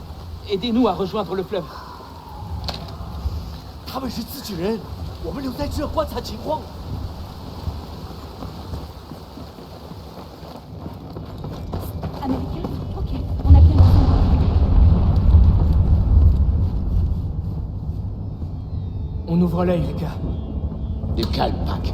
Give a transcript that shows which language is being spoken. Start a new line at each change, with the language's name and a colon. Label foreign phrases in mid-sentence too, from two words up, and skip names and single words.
French: Aidez-nous à rejoindre le fleuve.
Chinese: 他们是自己人，我们留在这观察情况。
French: Américain? Ok, on a bien besoin. On ouvre l'œil, les gars. Du calme, Pac.